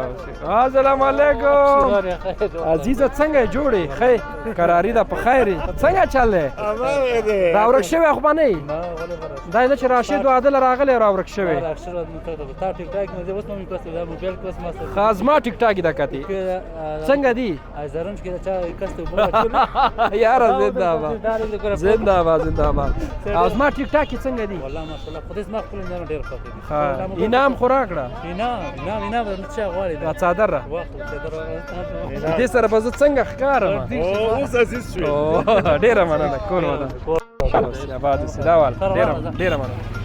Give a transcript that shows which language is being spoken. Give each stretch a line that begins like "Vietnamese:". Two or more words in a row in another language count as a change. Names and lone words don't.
Pashto: السلام علیکم عزیزه څنګه یې جوړې ښه قراري ده په خیر یې څنګه چل دی؟ را ورک شوی خو به نه یې دا نه چې راشد و عادل راغلی را ورک شوی ښه زما ټیک ټاک یې ده کتې څنګه دي؟ یاره زنده باد زنده باد زنده باد. او زما ټیک ټاک یې څنګه دي؟ انعام خو راکړه دا څادر را دې سره به زه څنګه ښکارم؟ ډېره مننه کور ودان آباد اوسې دا واله ډېره مننه.